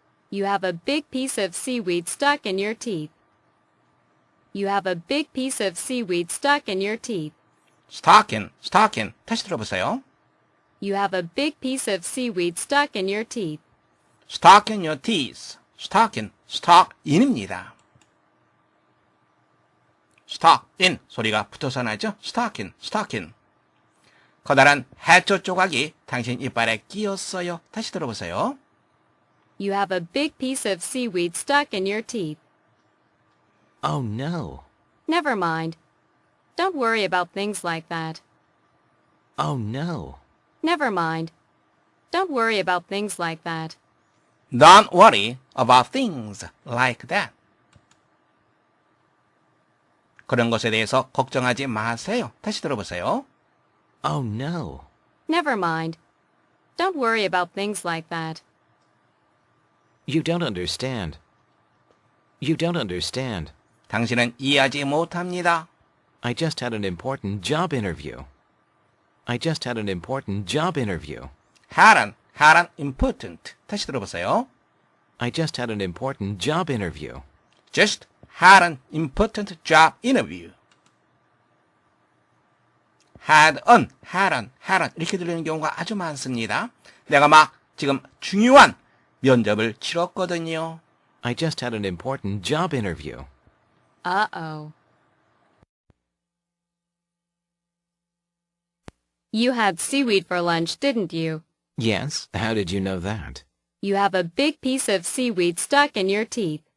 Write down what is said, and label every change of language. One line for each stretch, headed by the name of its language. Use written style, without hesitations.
English: You have a big piece of seaweed stuck in your teeth. You have a big piece of seaweed stuck in your teeth. Stocking, stocking.
Korean: 다시 들어보세요.
English: You have a big piece of seaweed stuck in your teeth. Stuck in your teeth. Stocking, stuck in입니다. Stuck in
Korean: 소리가 붙어서 나죠?
English: Stocking, stocking.
Korean: 커다란 해초 조각이 당신 이빨에 끼었어요. 다시 들어보세요.
English: You have a big piece of seaweed stuck in your teeth. Oh, no. Never mind. Don't worry about things like that. Oh, no. Never mind. Don't worry about things like that. Don't worry about things like that.
Korean: 그런 것에 대해서 걱정하지 마세요. 다시 들어보세요.
English: Oh, no. Never mind. Don't worry about things like that. You don't understand. You don't understand.
Korean: 당신은 이해하지 못합니다.
English: I just had an important job interview. I just had an important job interview. had an important.
Korean: 다시 들어보세요.
English: I just had an important job interview. Just had an important job interview. had an
Korean: 이렇게 들리는 경우가 아주 많습니다. 내가 막 지금 중요한 면접을 치렀거든요.
English: I just had an important job interview. Uh-oh. You had seaweed for lunch, didn't you? Yes, how did you know that? You have a big piece of seaweed stuck in your teeth.